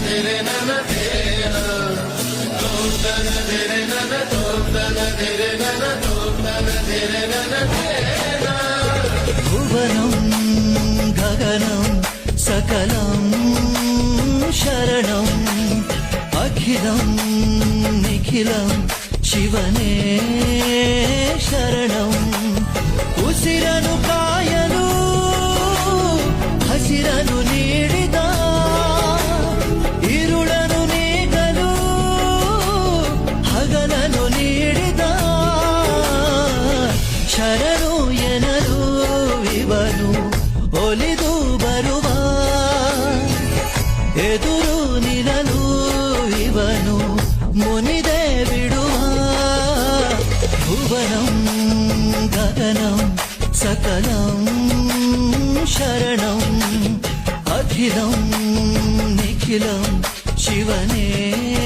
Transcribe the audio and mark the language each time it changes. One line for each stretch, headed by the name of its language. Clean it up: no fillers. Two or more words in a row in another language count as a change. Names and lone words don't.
Sanskrit: भुवनं गगनं सकलं शरणम् अखिलं निखिलं
Kannada: ಶಿವನೇ ಶರಣಂ ಉಸಿರನು ಕಾಯಲು ಹಸಿರನು ನೀಡಿದ ಇರುಳನು ನೀಗಲು ಹಗಲನು ನೀಡಿದ ಶರಣು ಎನಲು ಇವನು ಒಲಿದು ಬರುವ ಎದುರು ನಿಲ್ಲಲು ಇವನು ಮುನಿದೆ ಬಿಡುವ
Sanskrit: भुवनं गगनं सकलं शरणम् अखिलं निखिलं शिवने